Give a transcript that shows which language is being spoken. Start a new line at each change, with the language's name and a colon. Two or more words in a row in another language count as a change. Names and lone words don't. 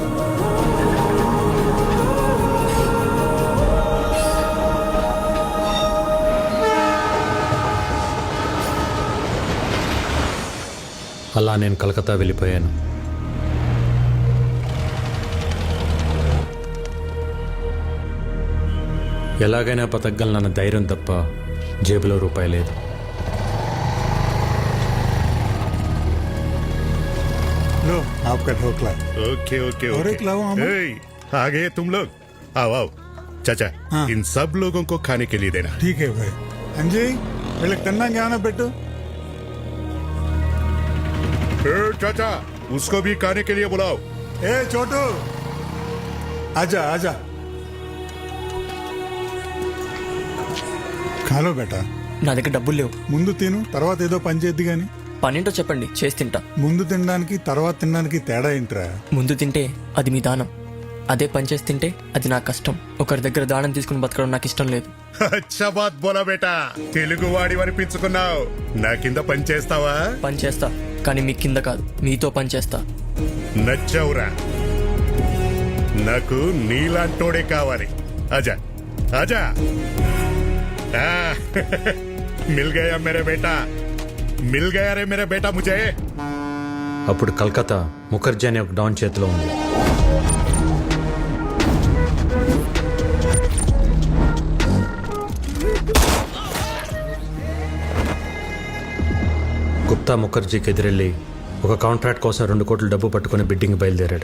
Telugu: అలా నేను కలకత్తా వెళ్ళిపోయాను. ఎలాగైనా బతకగలనన్న ధైర్యం తప్ప జేబులో రూపాయి లేదు.
Hindi: लो आपका ढोकला। ओके ओके और ओके। एक लाओ हम। आ गए तुम लोग? आओ आओ। चाचा, हाँ। इन सब लोगों को खाने के लिए देना। ठीक है भाई।
Telugu: अंजी వీళ్ళకి తిన్నాక ఏమైనా పెట్టు.
Hindi: चाचा, उसको भी खाने के लिए बुलाओ। ए छोटू, आजा आजा खा लो बेटा
Telugu: నా దగ్గర డబ్బులు లేవు. ముందు తిను తర్వాత ఏదో పని చేద్ది గాని పనేంటో చెప్పండి, చేసి తింటా. ముందు తినడానికి తర్వాత తినడానికి తేడా ఏంట్రా? ముందు తింటే అది మీ దానం, అదే పని చేసి తింటే అది నా కష్టం. ఒకరి దగ్గర దానం తీసుకుని బతకడం నాకు ఇష్టం లేదు.
Hindi: अच्छा बात बोला बेटा,
Telugu: తెలుగు వాడి అనిపించుకున్నావు. నా కింద పని చేస్తావా? పని చేస్తా, కానీ మీ కింద కాదు, మీతో పని చేస్తా. నచ్చావురా, నాకు నీలాంటోడే కావాలి.
Hindi: आजा आजा मिल गया मेरे बेटा, मिल गया रे मेरे बेटा मुझे.
Telugu: అప్పుడు కలకత్తా ముఖర్జీ అనే ఒక డాన్ చేతిలో ఉంది. గుప్తా ముఖర్జీకి ఎదురెళ్ళి ఒక కాంట్రాక్ట్ కోసం 2 కోట్ల డబ్బు పట్టుకుని బిడ్డింగ్ బయలుదేరాడు.